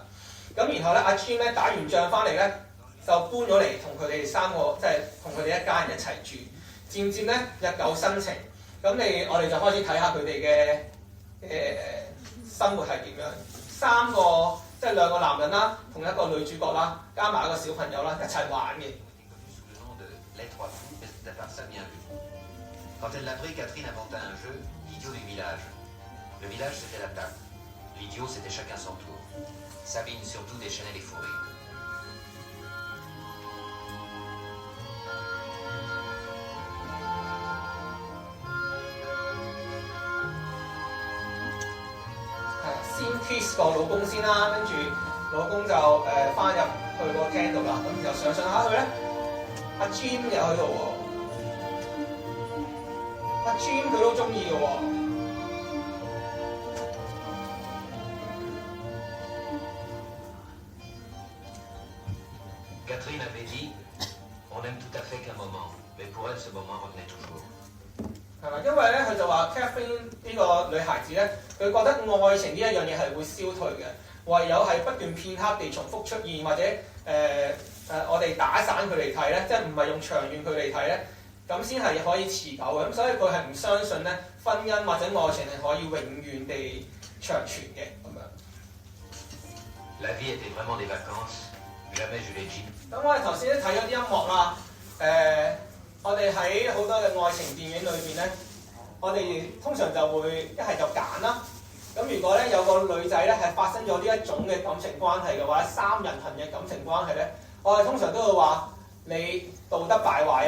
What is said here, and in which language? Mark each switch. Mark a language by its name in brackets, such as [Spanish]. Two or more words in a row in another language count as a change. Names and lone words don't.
[Cantonese] 咁然後咧阿 Jim 咧打完仗翻嚟咧就搬咗嚟同佢哋3個，即係同佢哋一家人一齊住。漸漸咧日久生情，咁我哋就開始睇下佢哋嘅生活係點樣。3個即係2個男人啦，同一個女主角啦，加埋一個小朋友啦，一齊玩嘅。 [French] Quand elle l'a pris, Catherine inventa un jeu, l'idiot du village. Le village, c'était la table. L'idiot, c'était chacun son tour. Sabine, surtout, déchaînait les fous rires. [Cantonese] 先 kiss 個老公先啦，跟住老公就翻入去個廳度啦，咁又上下去咧，阿 Jim 又喺度喎。阿 Jim 佢都中意嘅喎。 [French] Catherine avait dit, on aime tout à fait qu'un moment, mais pour elle, ce moment revenait toujours. [Cantonese] 係咪？因為咧，佢就話 Catherine 呢個女孩子咧，佢覺得愛情呢一樣嘢係會消退嘅，唯有係不斷片刻地重複出現，或者我哋打散佢嚟睇咧，即係唔係用長遠佢嚟睇咧，咁先係可以持久嘅。咁所以佢係唔相信咧婚姻或者愛情係可以永遠地長存嘅咁樣。 [French] La vie était vraiment des vacances, jamais je l'ai dit. [Cantonese] 咁我哋頭先都睇咗啲音樂啦，我哋喺好多嘅愛情電影裏邊咧，我哋通常就會一係就揀啦。咁如果咧有個女仔咧係發生咗呢一種嘅感情關係嘅話，3人行嘅感情關係咧，我哋通常都會話你道德敗壞啊！